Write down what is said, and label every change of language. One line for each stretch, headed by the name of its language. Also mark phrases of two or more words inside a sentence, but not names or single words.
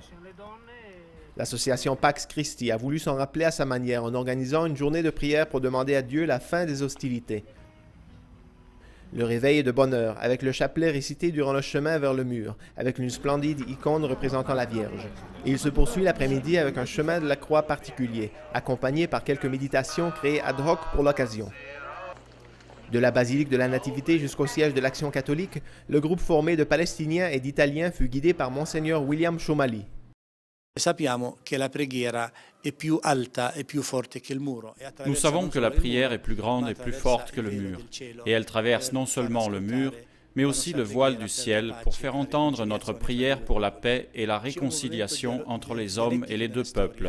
French: L'association Pax Christi a voulu s'en rappeler à sa manière en organisant une journée de prière pour demander à Dieu la fin des hostilités. Le réveil est de bonne heure, avec le chapelet récité durant le chemin vers le mur, avec une splendide icône représentant la Vierge. Et il se poursuit l'après-midi avec un chemin de la croix particulier, accompagné par quelques méditations créées ad hoc pour l'occasion. De la basilique de la Nativité jusqu'au siège de l'Action catholique, le groupe formé de Palestiniens et d'Italiens fut guidé par Monseigneur William Chomali. Nous savons que la prière est plus grande et plus forte que le mur, et elle traverse non seulement le mur, mais aussi le voile du ciel pour faire entendre notre prière pour la paix et la réconciliation entre les hommes et les deux peuples.